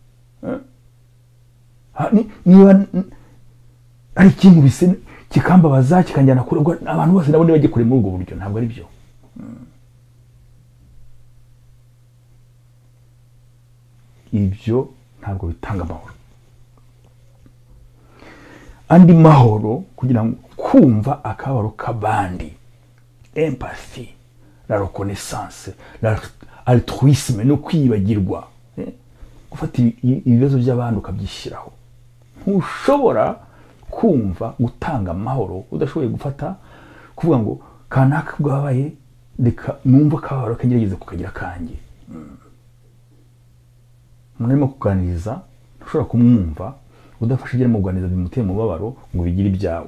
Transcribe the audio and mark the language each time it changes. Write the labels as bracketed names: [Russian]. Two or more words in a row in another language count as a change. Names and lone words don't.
[Kinyarwanda] Niba ari ikintu bise kikambabaza kikanjyana kure, ubwo abantu bose nabo bajye kure muri ubwo buryo, ntabwo ari byo. Ibyo ntabwo bitanga amahoro. Andi mahoro, kugira ngo kumva akabaro k'abandi, empathy, [French] la reconnaissance, altruisme, [Kinyarwanda] no kwibagirwa, gufata ibibazo by'abandi ukabyishyiraho. Ntushobora kumva gutanga amahoro udashoboye gufata kuvuga ngo kanaka bwabaye, reka numva akabaro kagerageza kukagira kanjye. Umuntu arimo kuganiriza ntushobora kumwumva udafashe igera mu kuganiriza bimuteye umubabaro ngo bigire ibyawe.